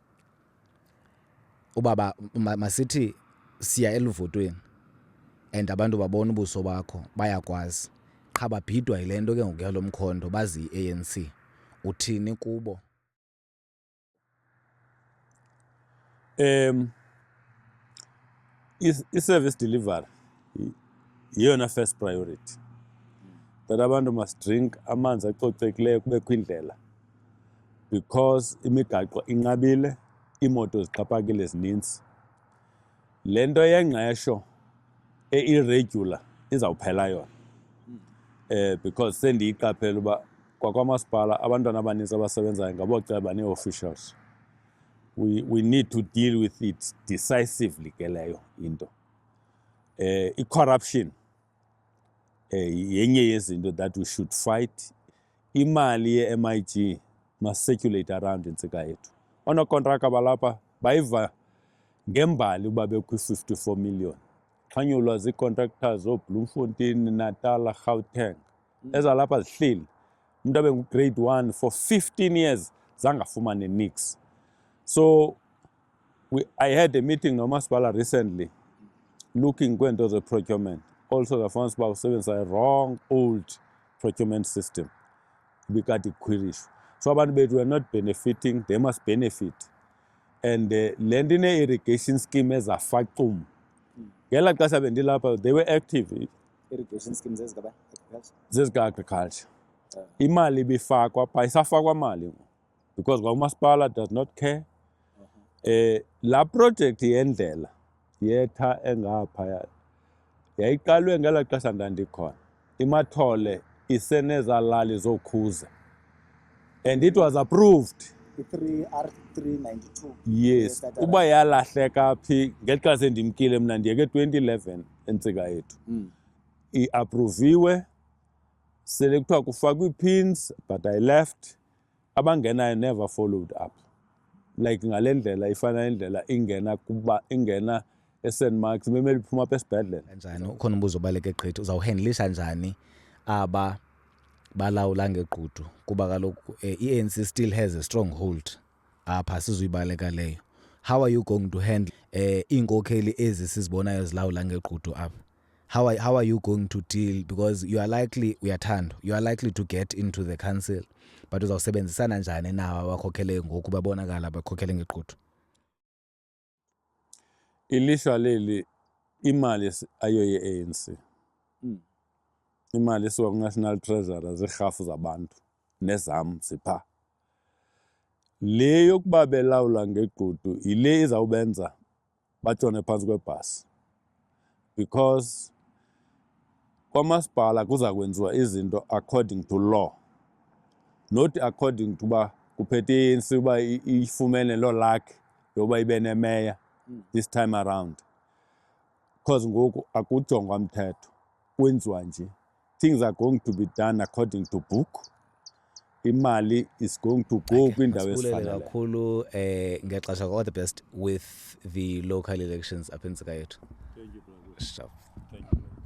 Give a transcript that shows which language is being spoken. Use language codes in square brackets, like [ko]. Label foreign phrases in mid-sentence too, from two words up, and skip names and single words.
[xh] Ubaba masithi siya eluvotweni and abantu babona ubuso bakho bayakwazi, qha babhidwa yile nto ke ngoku yalo mkhondo bazi i-ANC. Uthini kubo? [en] I-service delivery yeyona first priority. [xh] That abantu [en] must drink [xh] amanzi acocekileyo kubekho indlela, because imigaqo inqabile, iimoto zixhaphakile zininzi. Le nto yengqesho irregular izawuphela yona, because sendiyiqaphela uba kwakwamasipala abantwana abaninzi abasebenzayo ngaboceba nee-officials. [en] We need to deal with it decisively [xh] ke leyo into. I-corruption yenye yezinto [en] that we should fight. [xh] Imali ye-MIG [en] must circulate around [xh] intsika yethu. Oonokontraka balapha bayiva ngembali uba bekwi-54 million. Xhanyulwa zii-contractors ooBloemfontein, Natal, Gauteng. Ezalapha zihleli. Umuntu abe ngu-grade 1 for 15 years zangafumane nix. [en] So I had a meeting nomasipala recently looking [xh] kwento ze-procurement. [en] Also [xh] zafumanisa uba usebenzisa [en] a wrong old procurement system [xh] ibikade ikhwirishwa. [en] So [xh] abantu bethu [en] were not benefiting, they must benefit. And [xh] le nto ine-irrigation scheme ezafacum ngelaa xesha bendilapha [en] they were active irrigation schemes ezigaba agriculture. [xh] zezika-agriculture. Imali ibifakwa phaa isafakwa mali because umasipala [en] does not care. [xh] Laa project yendlela yetha engaphaya yayiqalwe ngelaa xesha ndandikhona. imathole iseneza lali zokhuza and [en] it was approved. [xh] R392. [en] Yes, [xh] uba yalahleka phi ngeli xesha ndimkile mna ndiyeke 2011 entsika yethu. Iapproviwe sele kuthiwa kufakwe ii-pins [en] but I left. Abangenayo never followed up. [xh] Like ngale ndlela ifana indlela ingena eSt Marks memele iphuma apha esibhedlele. Kanjani ukhona umbuzo obaleke gqithi uzawuhandlisha njani aba balawula ngegqudu kuba kaloku i-ANC [en] still has a stronghold [xh] apha sizuyibaleka leyo. [en] How are you going to handle [xh] iinkokheli ezi sizibonayo zilawula ngegqudu apha? [en] How are you going to deal, because you are likely to get into the council, but [xh] uzawusebenzisana njani nawo abakhokhele ngoku babonakala abakhokhele ngegqudu? Ilishwa leli imali ayo ye-ANC. Imali isuka ku-National Treasury zirhafu zabantu nezam zipha. Le yokuba belawula ngegqudu yile izawubenza batshone phantsi kwebhasi because kwamasipala kuza kwenziwa izinto [en] according to law, not according to [xh] uba kuphethe i-ANC uba ifumene loo lakhi yoba ibe nemeya [en] this time around. [xh] Because ngoku akujongwa mthetho, kwenziwa nje. [en] Things are going to be done according to book. Imali is going to go [xh] kwindawo ezifaneleyo. Kakhulu ngexesha [en] all the best with the local elections [xh] apha entsika yethu. [en] Thank you, brother. Sharp. Thank you.